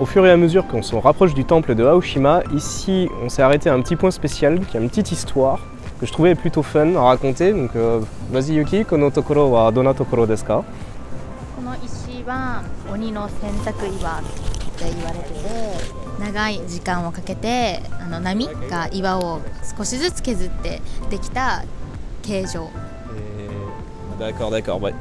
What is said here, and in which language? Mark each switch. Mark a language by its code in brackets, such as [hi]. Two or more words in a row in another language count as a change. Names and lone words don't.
[fr] fur et à mesure qu'on se rapproche du temple de Aoshima, ici on s'est arrêté à un petit point spécial qui a une petite histoire que je trouvais plutôt fun à raconter. Donc, vas-y Yuki, [ja] この所はどんな所ですか? この石は鬼の洗濯岩って言われてて、長い時間をかけて波が岩を少しずつ削ってできた形状。 [fr] D'accord, d'accord. Ouais.